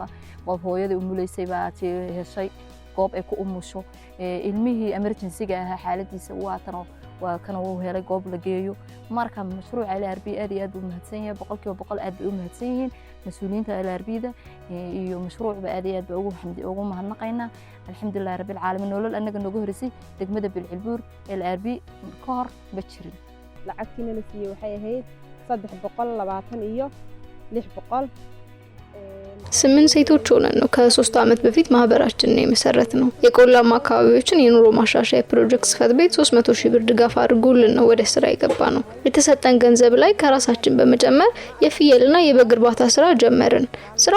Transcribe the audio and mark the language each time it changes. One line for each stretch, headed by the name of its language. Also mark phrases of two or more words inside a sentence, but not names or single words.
Somali: qof hooyadii umuleysay baa heshay goob ay ku umusho ilmihii emergency-ga ahaa xaaladiisa waa tan waa kan uu helay goob la geeyo marka mashruuca LRB aad iyo aad u mahadsan yahay boqolkiiba aad bay u mahadsan yihiin mas'uuliyiinta LRB-da iyo mashruucba aad iyo aad ugu mahadnaqaynaa
Arabic: الحمد لله رب العالمين
Somali: nolol anaga nooga horeysay degmada bilcilbuur LRB ka hor ma jirin lacagtiina la siiyay waxay ahayd 320 iyo 600
Amharic: 8 ሴቶች ሆነን ነው ከ3 ዓመት በፊት ማህበራችንን የመሰረት ነው። የቆላማ አካባቢዎችን የኑሮ ማሻሻያ ፕሮጀክት ጽፈት ቤት 300,000 ብር ድጋፍ አድርጎልን ነው ወደ ስራ የገባ ነው። የተሰጠን ገንዘብ ላይ ከራሳችን በመጨመር የፍየልና የበግ እርባታ ስራ ጀመርን። ስራው